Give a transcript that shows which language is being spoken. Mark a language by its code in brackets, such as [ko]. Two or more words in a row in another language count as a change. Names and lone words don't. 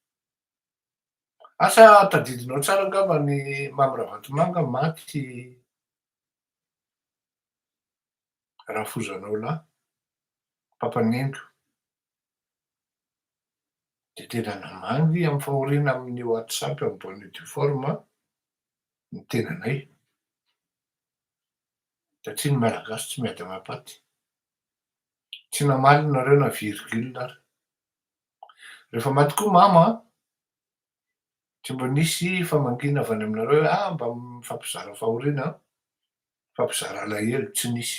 [mg] Asa tadidinao tsara angamba ny Mamy Ravalomanana maty Rafozanao lahy, papan'Eniko. De tena namangy amy fahoriana amin'ny WhatsApp amy [fr] bonne et due forme [mg] ny tenanay satria ny malagasy tsy miady amapaty. Tsy namaly nareo na virgule ary. Rehefa maty koa mama tsy mbo nisy famangina avy any aminareo hoe mba mifampizara fahoriana, mifampizara alahelo, tsy nisy.